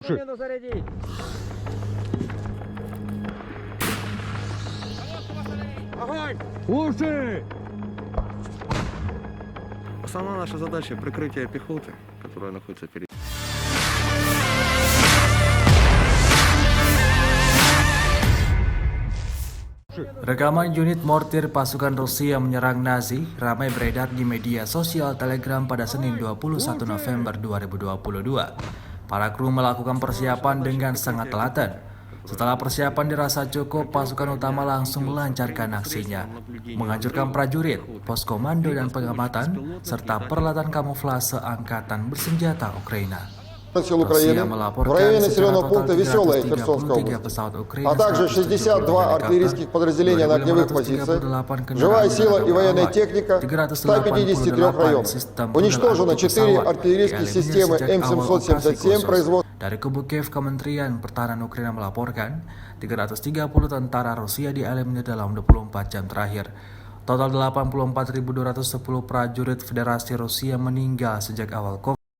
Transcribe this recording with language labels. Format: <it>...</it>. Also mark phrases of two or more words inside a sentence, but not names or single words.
<ru>Мину заряди. Огонь! Слушай! Основная наша задача — прикрытие пехоты, которая находится перед...</ru> <id>Rekaman unit mortir pasukan Rusia menyerang Nazi ramai beredar di media sosial Telegram pada Senin 21 November 2022. Para kru melakukan persiapan dengan sangat telaten. Setelah persiapan dirasa cukup, pasukan utama langsung melancarkan aksinya, menghancurkan prajurit, pos komando dan pengamatan, serta peralatan kamuflase angkatan bersenjata Ukraina.</id> <ru>Сил Украины в районе населенного пункта Веселая Херсонской области, а также 62 артиллерийских подразделения на огневых позициях, живая сила и военная техника в 153 районах. Уничтожено 4 артиллерийские системы М777 производства.</ru> <id>Dari kubu Kiev, Kementerian Pertahanan Ukraina melaporkan 330 tentara Rusia dieliminir dalam 24 jam terakhir. Total 84.210 prajurit Federasi Rusia meninggal sejak awal konflik.</id>